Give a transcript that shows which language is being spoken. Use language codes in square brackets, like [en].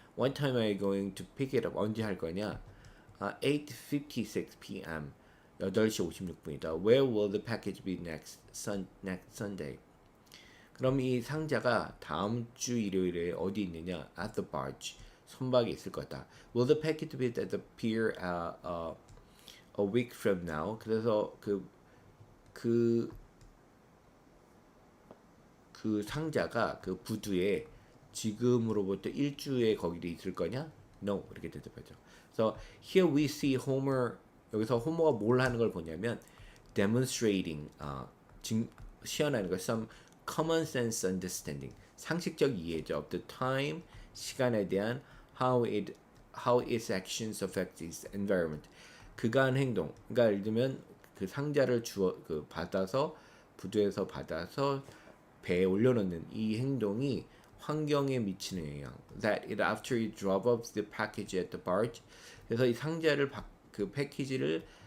[en] What time are you going to pick it up? [ko] 언제 할 거냐? [en] 8:56 p.m. [ko] 8시 56분이다. [en] Where will the package be next Sunday? [ko] 그럼 이 상자가 다음 주 일요일에 어디 있느냐? [en] At the barge. [ko] 선박에 있을 거다. [en] Will the package be at the pier a week from now? [ko] 그래서 그 상자가 그 부두에 지금으로부터 일주에 거기에 있을 거냐? [en] No. [ko] 이렇게 대답하죠. [en] So here we see Homer. [ko] 여기서 호머가 뭘 하는 걸 보냐면 demonstrating 시연하는 거 [en] some common sense understanding [ko] 상식적 이해죠. [en] of the time [ko] 시간에 대한 [en] how its actions affect its environment [ko] 그가 한 행동. 그러니까 예를 들면 그 상자를 받아서 부두에서 받아서 배에 올려놓는 이 행동이 환경에 미치는 영향. [en] That it after you drop off the package at the barge. [ko] 그래서 이 상자를 그 패키지를